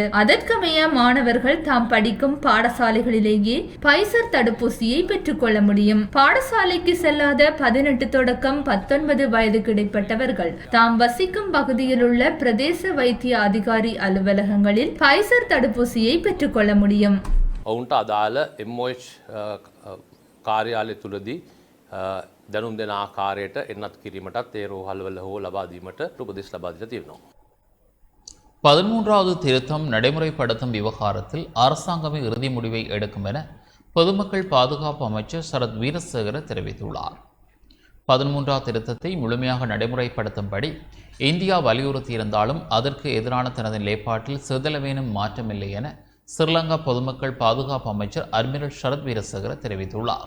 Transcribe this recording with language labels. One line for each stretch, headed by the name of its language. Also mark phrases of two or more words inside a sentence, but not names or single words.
Tamil: அதற்கமைய மாணவர்கள் தாம் படிக்கும் பாடசாலைகளிலேயே பைசர் தடுப்பூசியை பெற்றுக்கொள்ள முடியும். பாடசாலைக்கு செல்லாத 18 தொடக்கம் 19 வயதுக்கு இடைப்பட்டவர்கள் தாம் வசிக்கும் பகுதியில் உள்ள பிரதேச வைத்திய அதிகாரி அலுவலகங்களில் பைசர் தடுப்பூசியை பெற்றுக்கொள்ள முடியும்.
Sinhala: ඔවුන්ට අදාළ MOH කාර්යාලය තුළදී දැනුම් දෙන ආකාරයට එන්නත් කිරීමටත් ඒ රෝහල්වල හෝ ලබා දීමට උපදෙස් ලබා දීලා තියෙනවා.
Tamil: 13வது திருத்தம் நடைமுறைப்படுத்தும் விவகாரத்தில் அரசாங்கமே இறுதி முடிவை எடுக்கும் என பொதுமக்கள் பாதுகாப்பு அமைச்சர் சரத் வீரசேகர தெரிவித்துள்ளார். 13வது திருத்தத்தை முழுமையாக நடைமுறைப்படுத்தும்படி இந்தியா வலியுறுத்தியிருந்தாலும் அதற்கு எதிரான தனது நிலைப்பாட்டில் சிறிதளவேனும் மாற்றமில்லை என ஸ்ரீலங்கா பொதுமக்கள் பாதுகாப்பு அமைச்சர் அட்மிரல் சரத் வீரசேகர தெரிவித்துள்ளார்.